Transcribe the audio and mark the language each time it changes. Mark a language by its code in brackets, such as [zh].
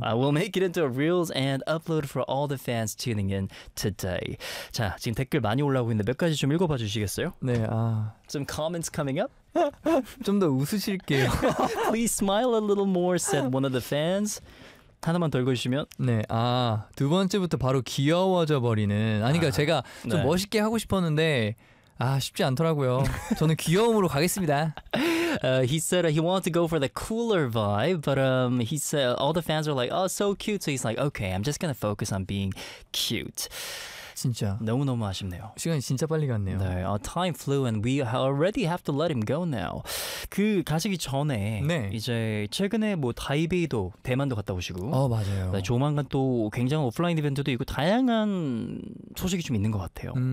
[en] We'll make it into a reels and upload for all the fans tuning in today. [ko] 자, 지금 댓글 많이 올라오고 있는데 몇 가지 좀 읽어봐 주시겠어요? 네, [en] Some comments coming up. [ko] 좀 더 웃으실게요. [en] Please smile a little more, said one of the fans. [ko] 하나만 덜 걸으시면 네, 아, 두 번째부터 바로 귀여워져 버리는 아니 그러니까 제가 좀 네. 멋있게 하고 싶었는데 아 쉽지 않더라고요. 저는 귀여움으로 가겠습니다. [en] He said he wanted to go for the cooler vibe, but he said all the fans are like, oh, so cute. So he's like, okay, I'm just gonna focus on being cute. [ko] 진짜 너무 너무 아쉽네요. 시간이 진짜 빨리 갔네요. 네, [en] time flew and we already have to let him go now. [ko] 그 가시기 전에 네. 이제 최근에 뭐 타이베이도 대만도 갔다 오시고 맞아요. 네, 조만간 또 굉장한 오프라인 이벤트도 있고 다양한 소식이 좀 있는 것 같아요.